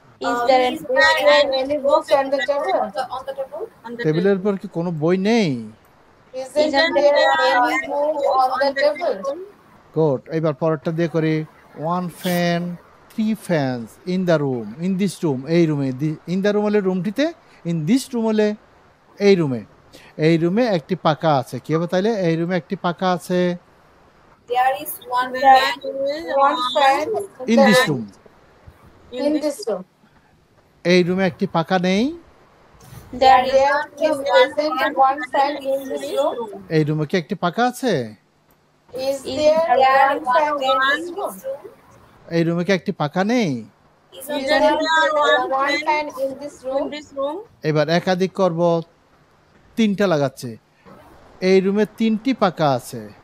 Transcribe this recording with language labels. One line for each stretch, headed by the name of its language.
English: Is there any books on the table?
Bangla: টেবিলের উপর কি কোনো বই নেই?
English: Isn't there any book on the table?
Bangla: Good. এবার পরেরটা দিয়ে করি।
English: 1 fan 3 fans in the room, in this room,
Bangla: এই রুমে।
English: in the room
Bangla: হলে রুমটিতে,
English: in this room
Bangla: হলে এই রুমে। এই রুমে একটি পাখা আছে। কি হবে তাইলে? এই রুমে একটি পাখা আছে।
English: There is one fan in this room. in this room.
Bangla: এই রুমে একটি পাখা নেই।
English: There isn't one fan in this room.
Bangla: এই রুমে কি একটি পাখা আছে?
English: Is there one fan in this room?
Bangla: এই রুমে কি একটি পাখা নেই?
English: Isn't there one fan in this room?
Bangla: এবার একাধিক করব, 3টা লাগাচ্ছে। এই রুমে 3টি পাখা আছে।